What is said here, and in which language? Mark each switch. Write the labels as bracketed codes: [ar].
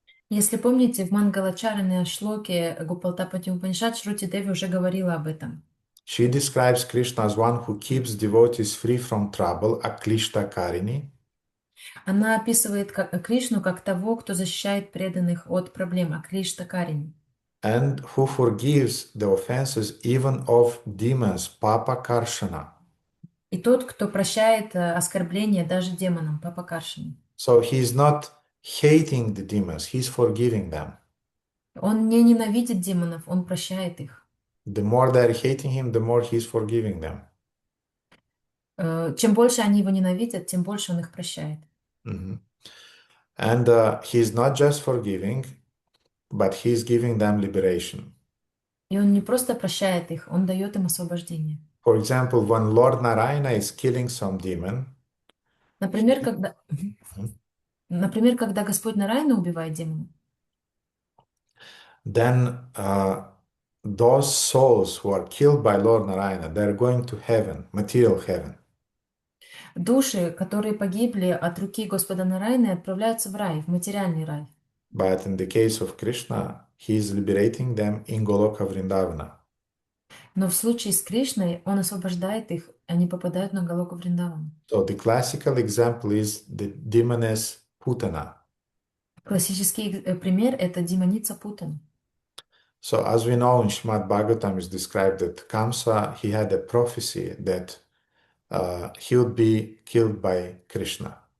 [ru] Если помните, в Мангалачаране шлоке Гопалтапати Упанишад Шрути Деви уже говорила об этом. [en] She describes Krishna as one who keeps devotees free from trouble, Aklishta Karini. [ru] Она описывает Кришну как того, кто защищает преданных от проблем, Аклишта Карини. [en] And who forgives the offenses even of demons, Papa Karshana. [ru] И тот, кто прощает оскорбления даже демонам, Папа Каршина. [en] So he is not hating the demons, he's forgiving them. [ru] Он не ненавидит демонов, он прощает их. [en] The more they're hating him, the more he's forgiving them. [ru] Чем больше они его ненавидят, тем больше он их прощает. [en] And he's not just forgiving, but he's giving them liberation. [ru] И он не просто прощает их, он дает им освобождение. [en] For example, when Lord Narayana is killing some demon, [ru] Например, когда Господь Нараяна убивает демона, [en] then those souls who are killed by Lord Narayana, they're going to heaven, material heaven. [ru] души, которые погибли от руки Господа Нараяны, отправляются в рай, в материальный рай. [en] But in the case of Krishna, he is liberating them in Goloka Vrindavana. [ru] Но в случае с Кришной он освобождает их, они попадают на Галоку Вриндавану. [en] So the classical example is the demoness Putana. [ru] Классический пример – это демоница Путана. [en] So as we know, in Srimad Bhagavatam is described that Kamsa, he had a prophecy that he would be killed by Krishna.